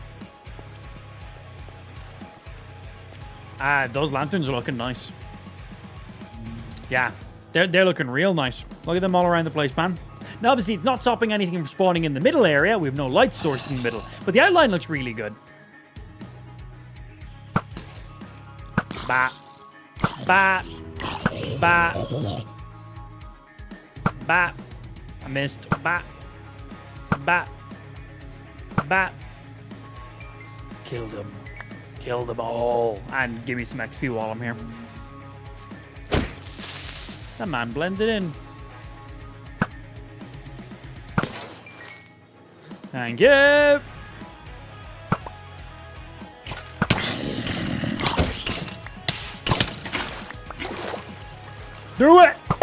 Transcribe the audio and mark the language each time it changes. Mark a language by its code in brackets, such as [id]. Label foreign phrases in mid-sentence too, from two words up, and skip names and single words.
[en] Those lanterns are looking nice. Yeah, they're looking real nice. Look at them all around the place, man. Now, obviously, it's not stopping anything from spawning in the middle area. We have no light source in the middle. But the outline looks really good. Bat. Bat. Bat. Bat. I missed. Bat. Bat. Bat. Kill them. Kill them all. And give me some XP while I'm here. That man blended in. Thank you. Do it.